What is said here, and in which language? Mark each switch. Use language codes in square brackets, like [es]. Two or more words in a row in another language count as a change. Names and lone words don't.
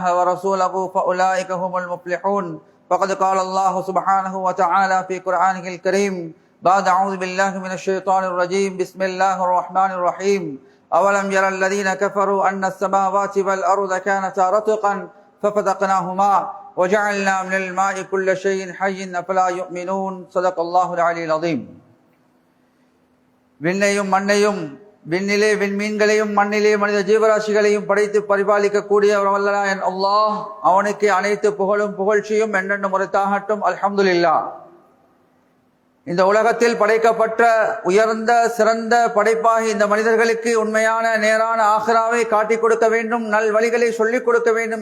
[ar] ورسوله فأولئك هم المفلحون فقد قال الله سبحانه وتعالى في قرآنه الكريم بعد أعوذ بالله من الشيطان الرجيم بسم الله الرحمن الرحيم أولم يرى الذين كفروا أن السماوات والأرض كانتا رتقا ففتقناهما وجعلنا من الماء كل شيء حي أفلا يؤمنون صدق الله العلي العظيم [ta] விண்ணையும் மண்ணையும் விண்ணிலே விண்மீன்களையும் மண்ணிலே மனித ஜீவராசிகளையும் படைத்து பரிபாலிக்கக்கூடிய வல்லநாயன் அல்லாஹ் அவனுக்கு அனைத்து புகழும் புகழ்ச்சியும் என்னென்ன முறைத்தாகட்டும். அல்ஹம்துலில்லாஹ். இந்த உலகத்தில் படைக்கப்பட்ட உயர்ந்த சிறந்த படைப்பாகி இந்த மனிதர்களுக்கு உண்மையான நேரான ஆகிராவை காட்டிக் கொடுக்க வேண்டும், நல் வழிகளை சொல்லிக் கொடுக்க வேண்டும்